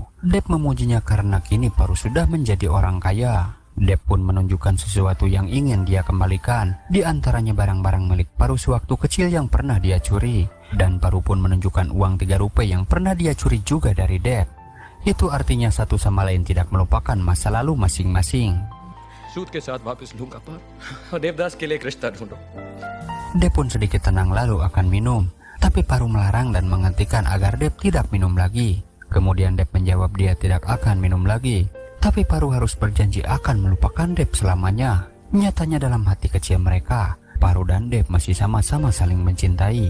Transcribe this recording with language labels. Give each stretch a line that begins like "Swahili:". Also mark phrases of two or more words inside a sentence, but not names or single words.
Indonesian: Dep memujinya karena kini Paru sudah menjadi orang kaya. Dep pun menunjukkan sesuatu yang ingin dia kembalikan, di antaranya barang-barang milik Paru sewaktu kecil yang pernah dia curi. Dan Paru pun menunjukkan uang 3 rupiah yang pernah dia curi juga dari Dep. Itu artinya satu sama lain tidak melupakan masa lalu masing-masing.
Hindi: सूद के साथ वापस लूंगा पर और देवदास के लिए एक रिश्ता ढूंढो।
Indonesian: Dep pun sedikit tenang lalu akan minum. Tapi Paru melarang dan menghentikan agar Dep tidak minum lagi. Kemudian Dep menjawab dia tidak akan minum lagi. Tapi Paru harus berjanji akan melupakan Dep selamanya. Nyatanya dalam hati kecil mereka, Paru dan Dep masih sama-sama saling mencintai.